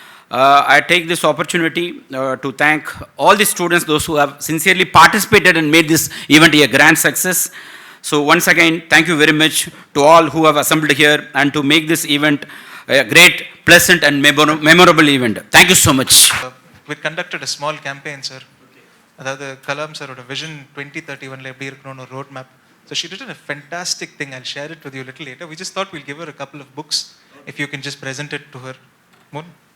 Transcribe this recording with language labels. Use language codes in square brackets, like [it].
[en] I take this opportunity to thank all the students, those who have sincerely participated and made this event a grand success. So once again, thank you very much to all who have assembled here and to make this event a great, pleasant and memorable event. Thank you so much. We conducted a small campaign, sir. [ta] அதாவது கலாம் சாரோட vision 2031 எப்படி இருக்கணும்னு ஒரு road map. [en] So she did a fantastic thing. I'll share it with you a little later. We just thought we'll give her a couple of books if you can just present it to her. Moon?